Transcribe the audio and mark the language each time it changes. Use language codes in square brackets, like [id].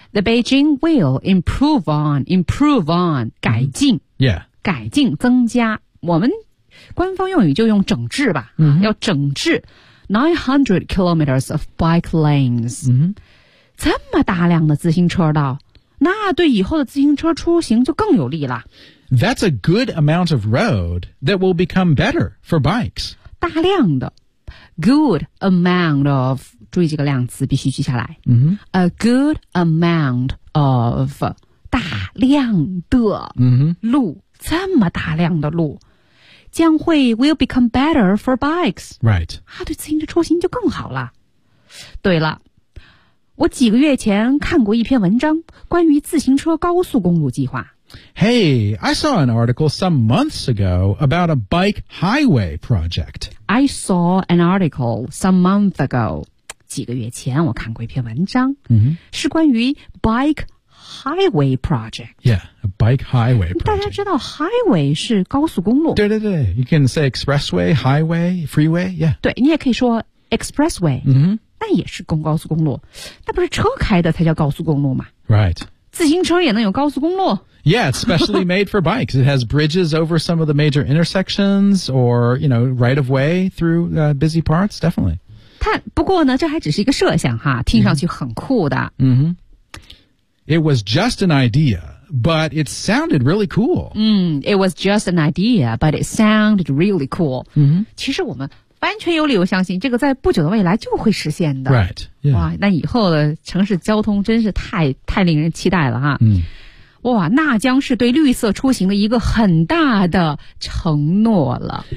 [en] The Beijing will improve on [zh] 改进、 mm-hmm. Yeah 改进增加我们官方用语就用整治吧、 mm-hmm. 要整治 [en] 900 kilometers of bike lanes、 mm-hmm. [zh] 这么大量的自行车道那对以后的自行车出行就更有利了 [en] That's a good amount of road that will become better for bikes [zh] 大量的 [en] good amount of [zh] 注意这个量词必须记下来、 mm-hmm. [en] a good amount of [zh] 大量的路、 mm-hmm. 这么大量的路将会 [en] will become better for bikes Right [zh] 啊，对自行车出行就更好了对了我几个月前看过一篇文章关于自行车高速公路计划。 [en] Hey, I saw an article some months ago about a bike highway project. I saw an article some months ago. [zh] 几个月前我看过一篇文章、 mm-hmm. 是关于 [en] bike highway project. Yeah, a bike highway project. [zh] 大家知道 highway 是高速公路。对对对 [en] you can say expressway, highway, freeway, yeah. [zh] 对你也可以说 expressway. 嗯、mm-hmm. 那也是高速公路那不是车开的才叫高速公路吗 [en] Right [zh] 自行车也能有高速公路 [en] Yeah, it's specially made for bikes It has bridges over some of the major intersections Or, you know, right of way through、busy parts, definitely [zh] 它不过呢这还只是一个设想哈听上去很酷的、 mm-hmm. [en] It was just an idea, but it sounded really cool、 It was just an idea, but it sounded really cool、 mm-hmm. [zh] 其实我们完全有理由相信这个在不久的未来就会实现的 [en] Right、yeah. [zh] 哇那以后的城市交通真是太令人期待了哈、哇那将是对绿色出行的一个很大的承诺了